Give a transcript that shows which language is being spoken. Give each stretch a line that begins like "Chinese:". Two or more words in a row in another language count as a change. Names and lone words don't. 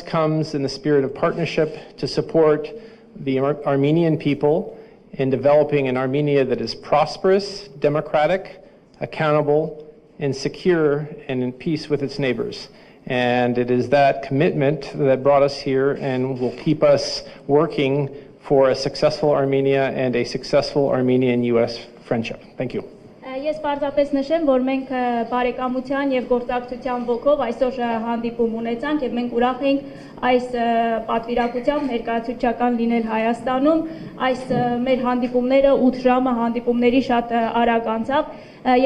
English: comes in the spirit of partnership to support the Armenian people in developing an Armenia that is prosperous, democratic, accountable, and secure, and in peace with its neighbors. And it is that commitment that brought us here and will keep us working for a successful Armenia and a successful Armenian-US friendship. Thank you.
Armenian: Ես պարզապես նշեմ, որ մենք բարեկամության եւ գործակցության ոգով այսօր հանդիպում ունեցանք եւ մենք ուրախ ենք այս պատվիրակությամբ ներկայացուցչական լինել Հայաստանում։ Այս մեր հանդիպումները 8 ժամը հանդիպումների շատ արագ անցավ։ Եվ